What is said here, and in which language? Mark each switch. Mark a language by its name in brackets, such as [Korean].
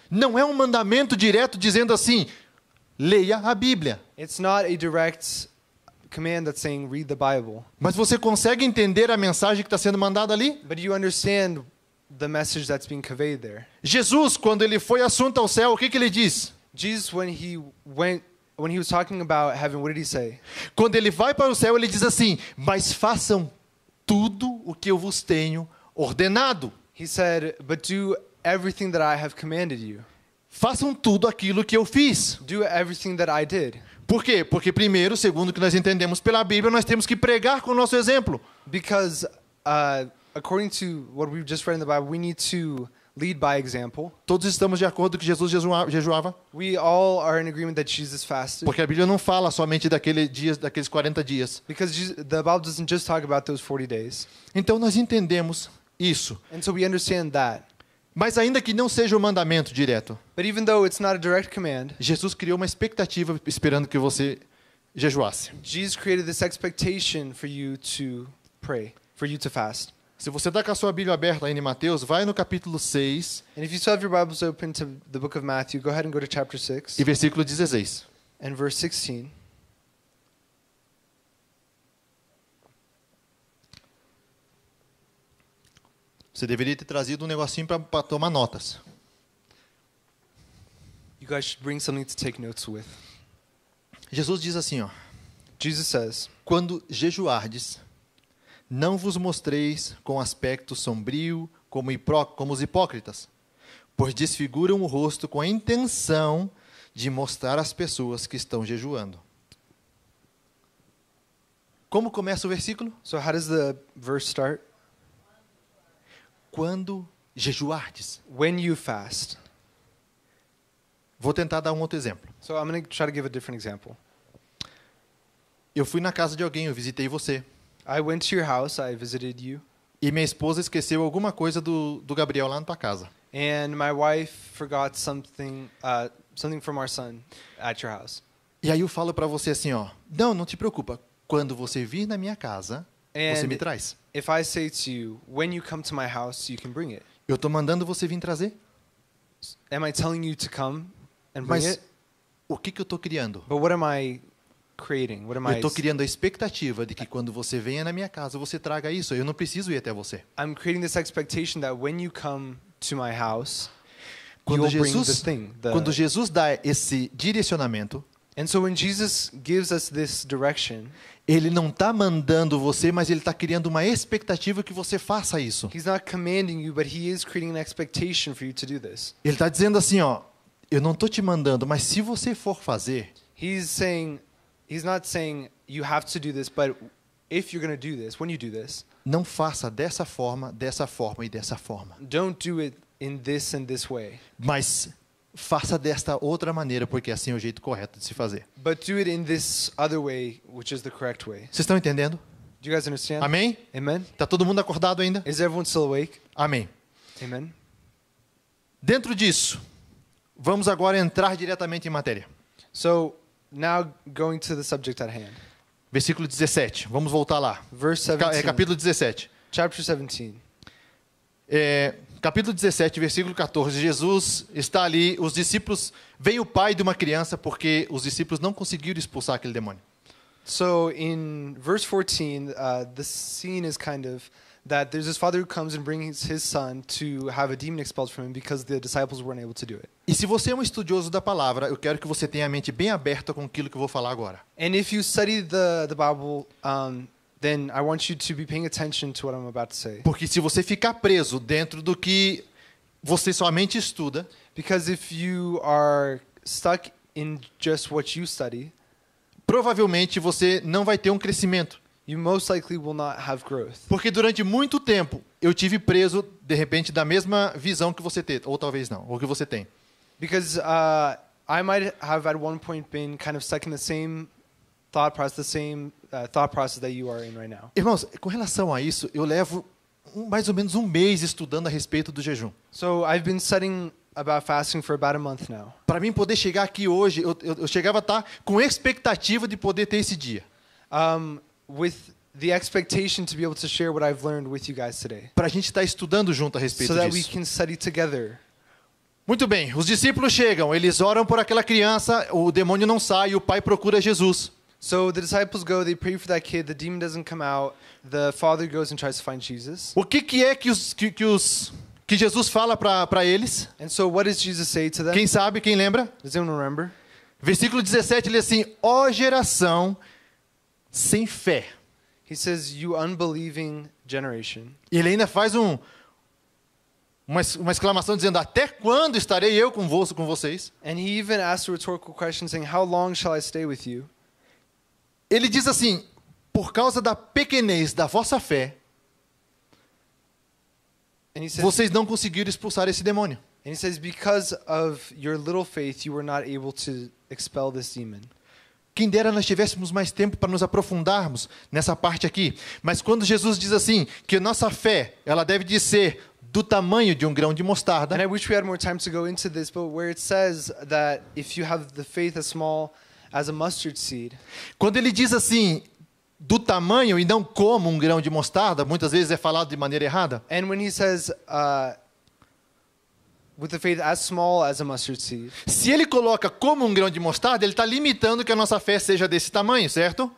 [Portuguese] Não é um mandamento direto dizendo assim, leia a Bíblia. [English] It's not a direct command that's saying read the Bible. [Portuguese] Mas você consegue entender a mensagem que está sendo mandada ali? [English] But you understand the message that's being conveyed there. [Portuguese] Jesus, quando ele foi assunto ao céu, o que ele diz? [English] Jesus, when he was talking about heaven, what did he say? [Portuguese] Quando ele vai para o céu, ele diz assim: mas façam tudo o que eu vos tenho ordenado. [English] He said, but do everything that I have commanded you. [Portuguese] Façam tudo aquilo que eu fiz. [English] Do everything that I did. [Portuguese] Por quê? Porque primeiro, segundo o que nós entendemos pela Bíblia, nós temos que pregar com o nosso exemplo. [English] Because according to what we've just read in the Bible, we need to lead by example. [Portuguese] Todos estamos de acordo que Jesus jejuava? [English] We all are in agreement that Jesus fasted. [Portuguese] Porque a Bíblia não fala somente daqueles 40 dias. [English] Because the Bible doesn't just talk about those 40 days. [Portuguese] Então nós entendemos isso. [English] And so we understand that. [Portuguese] Mas ainda que não seja um mandamento direto, [English] But even though it's not a direct command, [Portuguese] Jesus criou uma expectativa esperando que você jejuasse. [English] Jesus created this expectation for you to pray, for you to fast. [Portuguese] Se você está com a sua Bíblia aberta aí em Mateus, vai no capítulo 6 [English] And if you still have your Bibles open to the book of Matthew, go ahead and go to chapter 6 [Portuguese] e versículo 16. [English] and verse 16. [Portuguese] Você deveria ter trazido um negocinho para tomar notas. [English] You guys should bring something to take notes with. [Portuguese] Jesus diz assim, ó: [English] Jesus says, [Portuguese] quando jejuardes, não vos mostreis com aspecto sombrio como os hipócritas, pois desfiguram o rosto com a intenção de mostrar às pessoas que estão jejuando. Como começa o versículo? [English] so how does the verse start? [Portuguese] Quando jejuardes. [English] When you fast. [Portuguese] Vou tentar dar um outro exemplo. [English] So I'm going to try to give a different example. [Portuguese] Eu fui na casa de alguém, eu visitei você. [English] I went to your house, I visited you, [Portuguese] E minha esposa esqueceu alguma coisa do Gabriel lá na tua casa. [English] and my wife forgot something from our son at your house. [Portuguese] E aí eu falo para você assim, ó: não te preocupa. Quando você vir na minha casa, você me [English] And [Portuguese] traz. [English] if I say to you, when you come to my house, you can bring it. [Portuguese] Eu tô mandando você vir trazer. [English] Am I telling you to come and bring [Portuguese] Mas [English] it? [Portuguese] o que eu tô criando? [English] But what am I creating? What am [Portuguese] Eu [English] I? [Portuguese] estou criando a expectativa de que quando você venha na minha casa, você traga isso. Eu não preciso ir até você. [English] I'm creating this expectation that when you come to my house, [Portuguese] Quando [English] you'll bring the [Portuguese] Jesus, [English] thing. [Portuguese] quando Jesus dá esse direcionamento, [English] And so when Jesus gives us this direction, [Portuguese] ele não está mandando você, mas ele está criando uma expectativa que você faça isso. [English] he's not commanding you, but he is creating an expectation for you to do this. [Portuguese] Ele está dizendo assim, ó: eu não estou te mandando, mas se você for fazer, [English] He's not saying you have to do this, but if you're going to do this, when you do this, [Portuguese] não faça dessa forma e dessa forma. [English] don't do it in this and this way, [Portuguese] Mas faça desta outra maneira, porque assim é o jeito correto de se fazer. [English] but do it in this other way, which is the correct way. [Portuguese] Vocês estão entendendo? [English] Do you guys understand? [Portuguese] Amém? [English] Amen? [Portuguese] Está todo mundo acordado ainda? [English] Is everyone still awake? [Portuguese] Amém. [English] Amen? [Portuguese] Dentro disso, vamos agora entrar diretamente em matéria. [English] So, now going to the subject at hand. [Portuguese] Versículo 17. Vamos voltar lá. [English] Verse 17. [Portuguese] Capítulo 17. [English] Chapter 17. [Portuguese] Capítulo 17, versículo 14. Jesus está ali, os discípulos... Veio o pai de uma criança porque os discípulos não conseguiram expulsar aquele demônio. [English] So in verse 14, the scene is kind of that there's this father who comes and brings his son to have a demon expelled from him because the disciples weren't able to do it. [Portuguese] E se você é um estudioso da palavra, eu quero que você tenha a mente bem aberta com aquilo que eu vou falar agora. [English] And if you study the Bible, then I want you to be paying attention to what I'm about to say. [Portuguese] Porque se você ficar preso dentro do que você somente estuda, [English] Because if you are stuck in just what you study, [Portuguese] provavelmente você não vai ter um crescimento. [English] you most likely will not have growth. [Portuguese] Porque durante muito tempo eu tive preso, de repente, da mesma visão que você tem, ou talvez não, ou que você tem. [English] Because I might have at one point been kind of stuck in the same thought process that you are in right now. [Portuguese] Irmãos, com relação a isso, eu levo mais ou menos um mês estudando a respeito do jejum. [English] So I've been studying about fasting for about a month now. [Portuguese] Para mim poder chegar aqui hoje, eu chegava a estar com expectativa de poder ter esse dia. [English] With the expectation to be able to share what I've learned with you guys today. [Portuguese] Para a gente estar estudando junto a respeito [English] So that we [Portuguese] disso. [English] can study together. [Portuguese] Muito bem, os discípulos chegam, eles oram por aquela criança, o demônio não sai, o pai procura Jesus. [English] So the disciples go, they pray for that kid, the demon doesn't come out, the father goes and tries to find Jesus. [Portuguese] O que é que Jesus fala para eles? [English] And so what does Jesus say to them? [Portuguese] Quem sabe, quem lembra? [English] Does anyone remember? [Portuguese] Versículo 17, ele diz assim, ó geração sem fé. [English] He says, you unbelieving generation. [Portuguese] E ele ainda faz uma exclamação dizendo, até quando estarei eu com vocês? [English] And he even asked a rhetorical question saying, how long shall I stay with you? [Portuguese] Ele diz assim, por causa da pequenez da vossa fé, [English] And he says, [Portuguese] vocês não conseguiram expulsar esse demônio. [English] and he says, because of your little faith, you were not able to expel this demon. [Portuguese] Quem dera nós tivéssemos mais tempo para nos aprofundarmos nessa parte aqui. Mas quando Jesus diz assim, que nossa fé, ela deve de ser do tamanho de um grão de mostarda. [English] And I wish we had more time to go into this, but where it says that if you have the faith as small as a mustard seed, [Portuguese] Quando ele diz assim, do tamanho e não como um grão de mostarda, muitas vezes é falado de maneira errada. [English] and when he says with the faith as small as a mustard seed, [Portuguese] Se ele coloca como um grão de mostarda, ele está limitando que a nossa fé seja desse tamanho, certo?